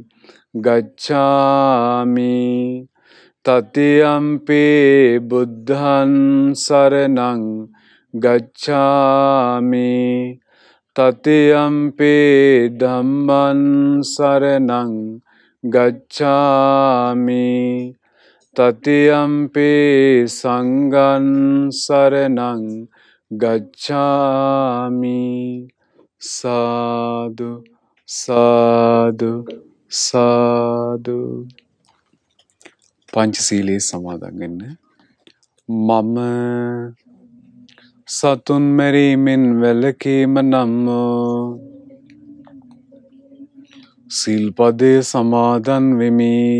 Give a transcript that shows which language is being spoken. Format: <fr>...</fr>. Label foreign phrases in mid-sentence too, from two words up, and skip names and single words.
<pi>ගච්ඡාමි තතියම්පි බුද්ධං සරණං ගච්ඡාමි තතියම්පි ධම්මං සරණං ගච්ඡාමි තතියම්පි සංඝං සරණං ගච්ඡාමි.</pi> <si>සාදු සාදු සාදු. පංචශීලයේ සමාදන් වෙන්න. මම සතුන් මැරීමෙන් වැළකීම නම් සිල්පදේ සමාදන් වෙමි.</si>